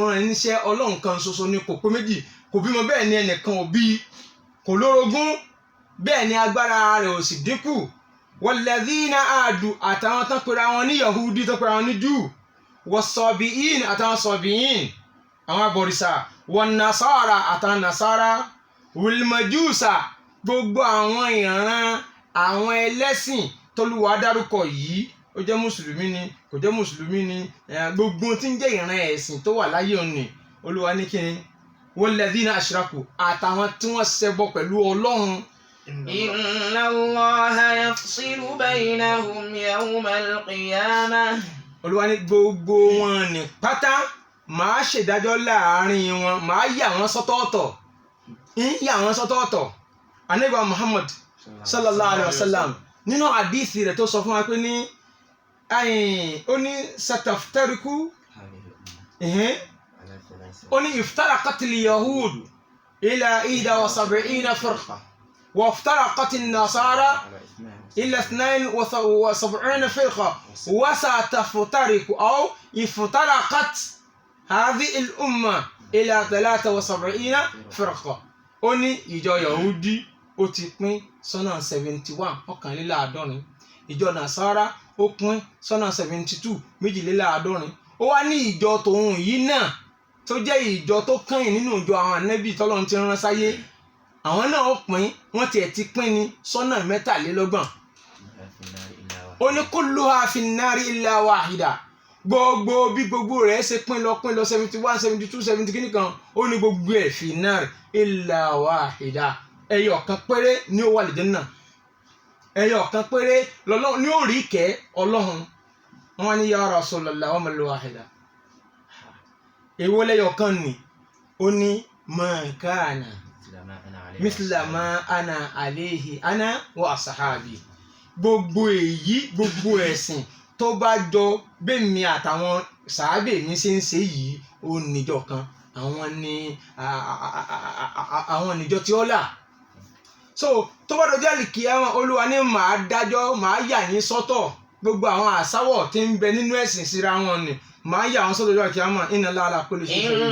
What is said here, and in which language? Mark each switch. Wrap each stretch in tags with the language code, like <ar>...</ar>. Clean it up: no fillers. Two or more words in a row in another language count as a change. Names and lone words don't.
<yo>rán níṣẹ́ Ọlọ́run kan ṣoṣo ni kò pé méjì kò bímọ bẹ́ẹ̀ ni ẹnìkan ò bí kò lórogún bẹ́ẹ̀ ni agbára rẹ̀ ò sì dínkù</yo> <ar>والذين هادوا</ar> <yo>àtàwọn tán pera wọn ní Yahudi tán pera wọn ní Júù was-sabi'in àtàwọn sọ̀bìyìn àwọn abọ̀rìṣà wan-nasara àtàwọn nasara wal-majusa gbogbo àwọn ìran àwọn ẹlẹ́sìn tọ́lúwa dárúkọ yìí ó jẹ́ mùsùlùmí ni kò jẹ́ mùsùlùmí ni gbogbo tí ń jẹ́ ìran ẹ̀sìn tó wà láyé òní olúwa ní kíni</yo> <ar>والذين أشركوا</ar> <yo>àtàwọn tí wọ́n ṣẹbọ pẹ̀lú Ọlọ́run.</yo> <ar>إن الله يفصل بينهم يوم القيامة.</ar> <yo>olúwa ní gbogbo wọn ní pátá màá ṣèdájọ́ láàrin wọn màá yà wọ́n sọ́tọ̀ọ̀tọ̀ yà wọ́n sọ́tọ̀ọ̀tọ̀ ànábì Muhammad</yo> <ar>صلى الله عليه وسلم</ar> <yo>nínú àdìsí rẹ̀ tó sọ fún wa pé ní ó ní sataftariku ó ní</yo> <ar>افترقت اليهود إلى 71 فرقة وافترقت النصارى إلى 72 فرقة وستفترق أو افترقت هذه الأمة إلى 73</ar> <yo>firqa ó ní ìjọ yahudi ó ti pín sọ́nà 71 ọ̀kànléláàádọ́rin ìjọ nasara ó pín sọ́nà 72 méjìléláàádọ́rin ó wá ní ìjọ tòun yìí náà tó jẹ́ ìjọ tó kẹ́yìn nínú ìjọ àwọn ànábì tọ́lọ́run ti rán sáyé àwọn náà ó pín wọ́n tiẹ̀ ti pín ní sọ́nà 73 ó ní</yo> <ar>كلها في النار إلا واحدة</ar> <yo>gbogbo bí gbogbo rẹ̀ ṣe pín lọ 71 72 70 kìíní kan ó ní gbogbo ẹ̀</yo> <ar>في النار إلا واحدة</ar> <yo>ẹyọ kan péré ní ó wà l'Áljannah ẹyọ kan péré lọ́lọ́run ní ó rí ìkẹ́ Ọlọ́run wọn ní</yo> <ar>يا رسول الله وما الواحدة</ar> <yo>èwo lẹ́yọ kan ni ó ní</yo> <ar>ما كان مثل ما أنا عليه أنا وأصحابي</ar> <yo>gbogbo èyí gbogbo ẹ̀sìn tó bá jọ bẹ́ẹ̀mi àtàwọn sàábè mi ṣe ń ṣe yìí ó níjọ kan àwọn níjọ tí ó là so tó bá dọjọ́ àlìkìyámà olúwa ní màá dájọ́ màá yà yín sọ́tọ̀ gbogbo àwọn àsáwọ̀ tí ń bẹ nínú ẹ̀sìn síra wọn ni màá yà wọn sọ́tọ̀ dọjọ́ àlìkìyámà</yo> <ar>إن الله على كل شيء شهيد.</ar>